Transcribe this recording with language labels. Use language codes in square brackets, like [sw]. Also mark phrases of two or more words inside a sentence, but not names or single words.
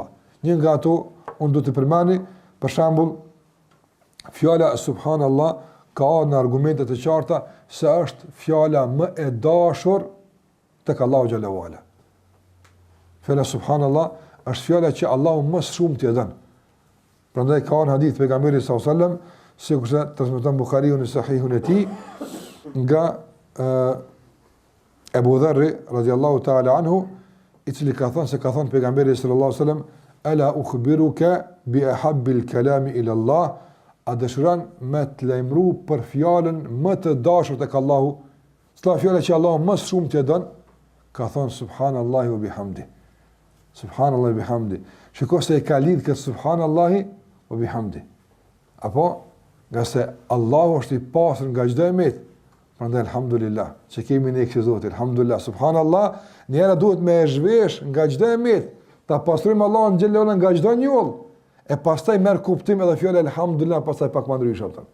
[sq] Një nga ato unë do të përmani, për shembull, fjala subhanallah ka në argumente të qarta se është fjala më e dashur tek Allahu [ar] جل وعلا. [sq] Fjala subhanallah është fjala që Allahu më shumë t'i dhën. Prandaj ka në hadith pejgamberit [ar] صلى الله عليه وسلم, [sq] sikur se transmeton Buhariu në sahihun e tij, nga Abu Dharr [ar] رضي الله تعالى عنه, [sq] i cili ka thënë se ka thënë pejgamberi [ar] صلى الله عليه وسلم, ألا أخبرك بأحب الكلام إلى الله, [sq] a dëshiron me të lajmëru për fjalën më të dashur tek Allahu, cila fjala që Allahu më shumë t'i dhën, ka thonë [ar] سبحان الله وبحمده. سبحان الله وبحمده. [sq] Shikoj se e ka lidh këtë [ar] سبحان الله وبحمده. [sq] Apo nga se Allahu është i pastër nga çdo emet. Prandaj alhamdulillah, që kemi ne kësaj Zoti, alhamdulillah, subhanallah, njëra duhet me zhvesh nga çdo emet, ta pastrojmë Allahun xhallahu nga çdo njoll. E pastaj merr kuptim edhe fjala alhamdulillah, pastaj pak më ndryshe atë.